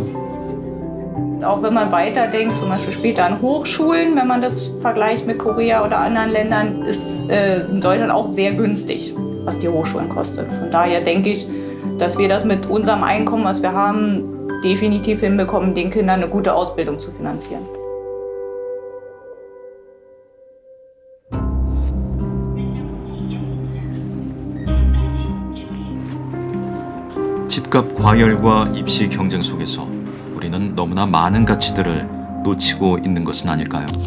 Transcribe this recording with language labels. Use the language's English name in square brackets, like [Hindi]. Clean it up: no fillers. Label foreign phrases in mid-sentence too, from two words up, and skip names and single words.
[German] Auch wenn man weiterdenkt, zum Beispiel später an Hochschulen, wenn man das vergleicht mit Korea oder anderen Ländern, ist in Deutschland auch sehr günstig, was die Hochschulen kosten. Von daher denke ich, dass wir das mit unserem Einkommen, was wir haben, definitiv hinbekommen, den Kindern eine gute Ausbildung zu finanzieren. [Korean] 집값 과열과 입시 경쟁 속에서 우리는 너무나 많은 가치들을 놓치고 있는 것은 아닐까요?